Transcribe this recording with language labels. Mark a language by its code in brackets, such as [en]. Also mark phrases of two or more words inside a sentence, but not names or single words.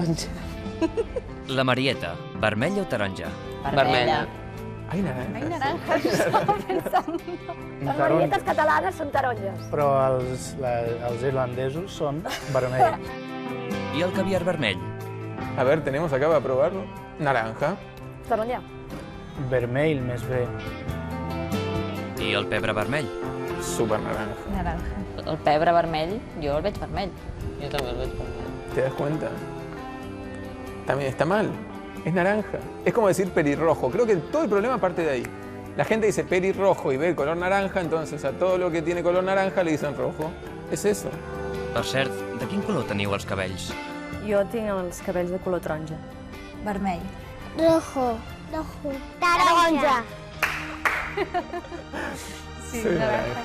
[ca] La Marieta, vermella o taronja? Vermella. [es] Ai, naranja. [ca] Ai, naranja, això estava pensant. Les marietes catalanes són taronges. Però els irlandesos són vermells. I el caviar vermell? [es] A ver, tenemos acá para probarlo. Naranja. [ca] Taronja. Vermell, més bé. I el pebre vermell? [es] Súper naranja. Naranja. [ca] El pebre vermell, jo el veig vermell. Jo també el veig vermell. [es] ¿Te das cuenta? También está mal. Es naranja. Es como decir pelirrojo. Creo que todo el problema parte de ahí. La gente dice pelirrojo y ve el color naranja, entonces a todo lo que tiene color naranja le dicen rojo. Es eso. [ca] Per cert, de quin color teniu els cabells? Jo tinc els cabells de color taronja. Vermell. [es] Rojo. Taronja. Sí, Soy naranja.